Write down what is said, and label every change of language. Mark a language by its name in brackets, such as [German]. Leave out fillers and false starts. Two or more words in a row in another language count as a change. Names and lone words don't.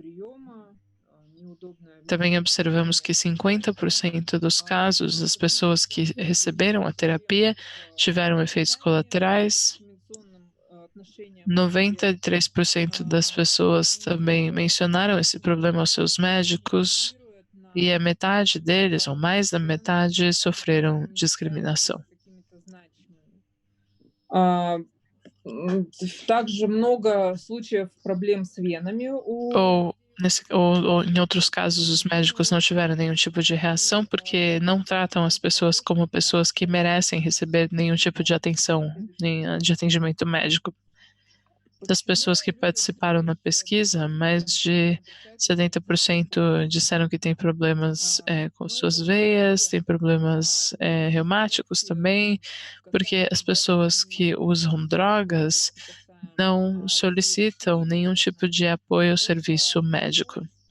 [Portuguese] Também observamos que 50% dos casos, das pessoas que receberam a terapia tiveram efeitos colaterais. 93% das pessoas também mencionaram esse problema aos seus médicos e a metade deles, ou mais da metade, sofreram discriminação. [Russian] Также много случаев проблем с венами [Portuguese] ou em outros casos, os médicos não tiveram nenhum tipo de reação porque não tratam as pessoas como pessoas que merecem receber nenhum tipo de atenção, nem de atendimento médico. Das pessoas que participaram na pesquisa, mais de 70% disseram que tem problemas com suas veias, tem problemas reumáticos também, porque as pessoas que usam drogas não solicitam nenhum tipo de apoio ao serviço médico.